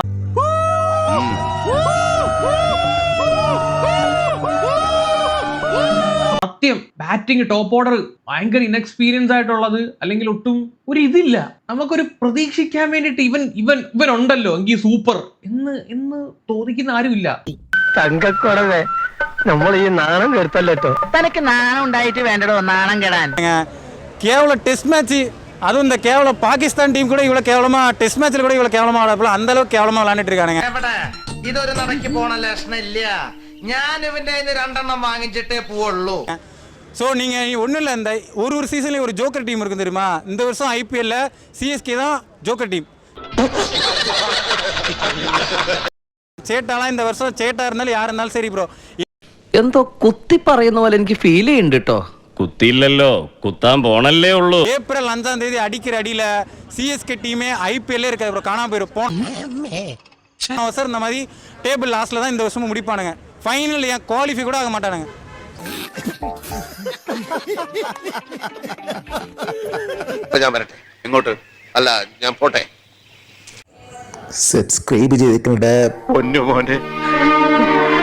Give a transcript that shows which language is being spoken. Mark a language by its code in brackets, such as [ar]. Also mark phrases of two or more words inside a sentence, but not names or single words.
[ml] സത്യം, ബാറ്റിംഗ് ടോപ്പ് ഓർഡർ ഭയങ്കര ഇൻഎക്സ്പീരിയൻസ് ആയിട്ടുള്ളത്, അല്ലെങ്കിൽ ഒട്ടും ഒരു ഇതില്ല. നമുക്കൊരു പ്രതീക്ഷിക്കാൻ വേണ്ടിട്ട് ഇവൻ ഉണ്ടല്ലോ എങ്കിൽ സൂപ്പർ എന്ന് തോന്നിക്കുന്ന ആരുമില്ല. തങ്കക്കുറവേ, നമ്മൾ ഈ നാണം കെടുത്തല്ലോ. തനക്ക് നാണം ഉണ്ടായിട്ട് വേണ്ടടോ നാണം കെടാൻ. കേവലം ടെസ്റ്റ് മാച്ച്, അതും [ta] இந்த கேவல பாகிஸ்தான் டீம் கூட இவ்வளவு கேவலமா டெஸ்ட் மேட்ச்ல கூட இவ்வளவு கேவலமா ஆடப்பல அந்த அளவுக்கு கேவலமா விளையாடிட்டு இருக்கானுங்க. [ml] ഇതൊരു നടക്ക് പോണ ലക്ഷണില്ല. ഞാൻ ഇവന്റെ 2 വാങ്ങിച്ചിട്ടേ പോവുള്ളൂ. [ta] ஸோ நீங்கள் ஒன்றும் இல்லை, இந்த ஒரு சீசன்லேயும் ஒரு ஜோக்கர் டீம் இருக்கும் தெரியுமா? இந்த வருஷம் IPL CSK தான் ஜோக்கர் டீம். [ml] ചേട്ടാളാ [ta] இந்த வருஷம் [ml] ചേട്ടാ [ta] இருந்தாலும் யார் இருந்தாலும் சரி ப்ரோ. [ml] എന്തോ കുത്തി പറയുന്ന പോലെ എനിക്ക് ഫീൽ ചെയ്യുന്നുണ്ട് കേട്ടോ. കുത്തിയില്ലല്ലോ, കുത്താൻ പോണല്ലേ ഉള്ളൂ. [ta] ஏப்ரல் 5ஆம் தேதி அடிக்கிற அடியில் CSK டீமே IPL இருக்காது ப்ரோ, காணாம போயிடும். சார் இந்த மாதிரி டேபிள் லாஸ்ட்டில் தான் இந்த வருஷமும் முடிப்பானுங்க. ஃபைனல் ஏன் குவாலிஃபை கூட ஆக மாட்டானுங்க. [ml] ഞാൻ വരട്ടെ. ഇങ്ങോട്ട് അല്ല, ഞാൻ പോട്ടെ. സബ്സ്ക്രൈബ് ചെയ്തിട്ടുണ്ട് പൊന്നു മോനെ.